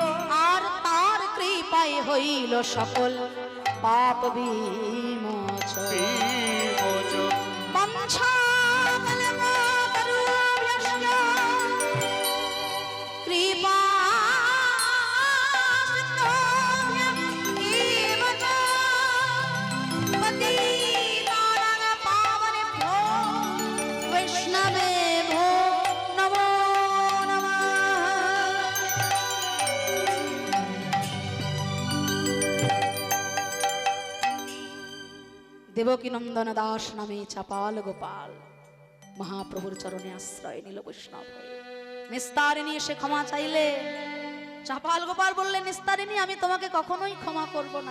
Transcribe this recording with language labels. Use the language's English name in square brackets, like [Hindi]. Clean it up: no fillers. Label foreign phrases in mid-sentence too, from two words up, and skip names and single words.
[Bangla] আর তার কৃপায় হইল সকল পাপ বিমোচন। বিমোচন। [Sanskrit] বঞ্ছা কলমতরুভ্যশ্চ কৃপা সিন্ধুভ্যঃ এব চ পতিতানাং পাবনেভ্যো বৈষ্ণবেভ্যো নমো নমঃ। [Bangla] দেবকী নন্দন দাস নামে চাপাল গোপাল মহাপ্রভুর চরণে আশ্রয় নিল বৈষ্ণব হয়ে। নিস্তারিণী এসে ক্ষমা চাইলে চাপাল গোপাল বললেন, নিস্তারিণী আমি তোমাকে কখনোই ক্ষমা করব না।